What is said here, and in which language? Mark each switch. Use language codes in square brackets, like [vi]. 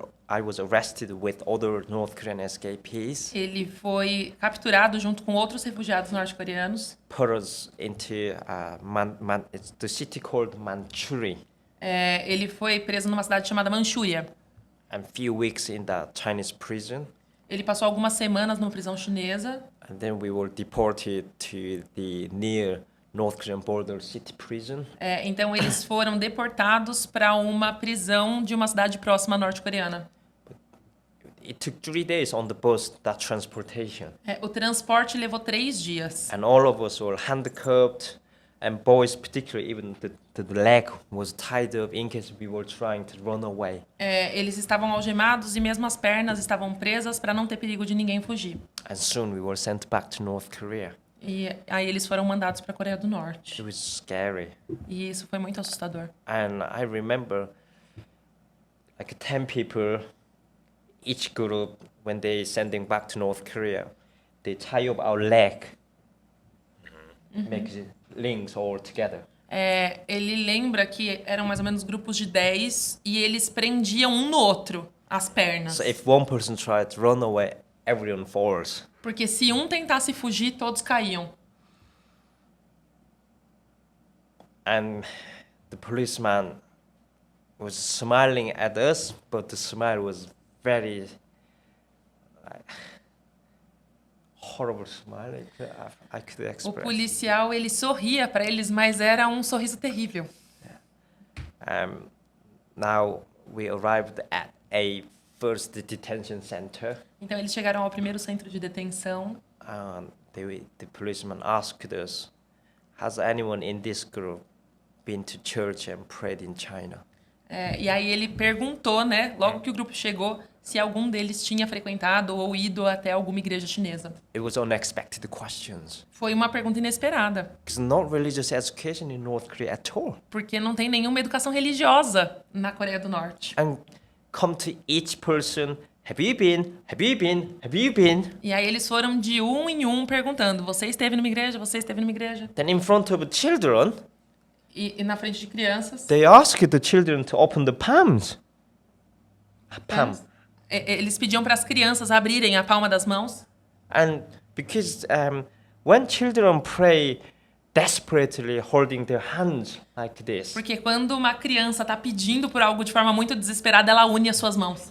[en] I was arrested with other North Korean escapees. [pt] Ele foi capturado junto com outros refugiados norte-coreanos. [en] Put us into it's the city called Manchuria. [pt] Ele foi preso numa cidade chamada Manchúria. [en] And few weeks in the Chinese prison. [pt] Ele passou algumas semanas numa prisão chinesa. [en] And then we were deported to the near North Korean border city prison. [pt] Então eles foram deportados para uma prisão de uma cidade próxima norte-coreana. [en] It took 3 days on the bus, that transportation. [pt] O transporte levou 3 dias. [en] And all of us were handcuffed, and boys particularly, even the leg was tied up in case we were trying to run away. [pt] Eles estavam algemados e mesmo as pernas estavam presas para não ter perigo de ninguém fugir. [en] And soon we were sent back to North Korea. [pt] E aí eles foram mandados para a Coreia do Norte. [en] It was scary. [pt] E isso foi muito assustador. [en] And I remember like 10 people, each group, when they sending back to North Korea, they tie up our leg, make links all together. [pt] Ele lembra que eram mais ou menos grupos de 10 e eles prendiam um no outro as pernas. [en] So if one person tried to run away, everyone falls. [pt] Porque se um tentasse fugir, todos caíam. [en] And the policeman was smiling at us, but the smile was very horrible smile. I could [pt] O [en] express. [pt] policial, ele sorria para eles, mas era um sorriso terrível. [en] Now we arrived at a first detention center. [pt] Então eles chegaram ao primeiro centro de detenção. [en] The policeman asked us, "Has anyone in this group been to church and prayed in China?" [pt] E aí ele perguntou, né, logo que o grupo chegou, se algum deles tinha frequentado ou ido até alguma igreja chinesa. [en] It was unexpected questions. [pt] Foi uma pergunta inesperada, [en] It's not religious education in North Korea at all. [pt] porque não tem nenhuma educação religiosa na Coreia do Norte. [en] And come to each person, have you been? Have you been? Have you been? [pt] E aí eles foram de um em um perguntando, você esteve numa igreja? Você esteve numa igreja? [en] Then in front of children, [pt] E na frente de crianças, [en] they asked the children to open the palms. Palm. [pt] Eles pediam para as crianças abrirem a palma das mãos. [en] And because when children pray desperately holding their hands like this, [pt] Porque quando uma criança está pedindo por algo de forma muito desesperada, ela une as suas mãos.